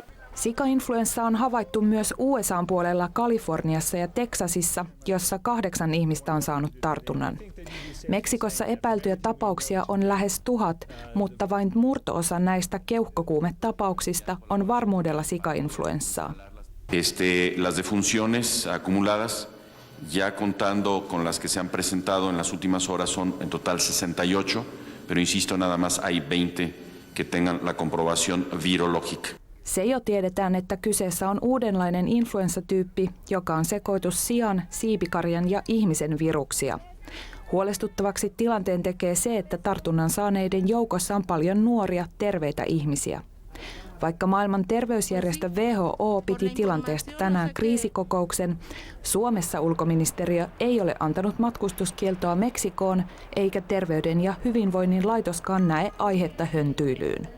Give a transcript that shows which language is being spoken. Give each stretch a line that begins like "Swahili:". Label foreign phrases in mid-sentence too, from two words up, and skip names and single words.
Finnish: Sika-influenssa on havaittu myös USA:n puolella Kaliforniassa ja Teksasissa, jossa 8 ihmistä on saanut tartunnan. Meksikossa epäiltyjä tapauksia on lähes 1000, mutta vain murto-osa näistä keuhkokuumetapauksista on varmuudella sika-influenssaa.
Spanish: Las defunciones acumuladas, ya contando con las que se han presentado en las últimas horas, son en total 68, pero insisto, nada más hay 20 que tengan la comprobación virológica.
Finnish: Se jo tiedetään, että kyseessä on uudenlainen influenssatyyppi, joka on sekoitus sian, siipikarjan ja ihmisen viruksia. Huolestuttavaksi tilanteen tekee se, että tartunnan saaneiden joukossa on paljon nuoria, terveitä ihmisiä. Vaikka maailman terveysjärjestö WHO piti tilanteesta tänään kriisikokouksen, Suomessa ulkoministeriö ei ole antanut matkustuskieltoa Meksikoon, eikä Terveyden ja hyvinvoinnin laitoskaan näe aihetta höntyilyyn.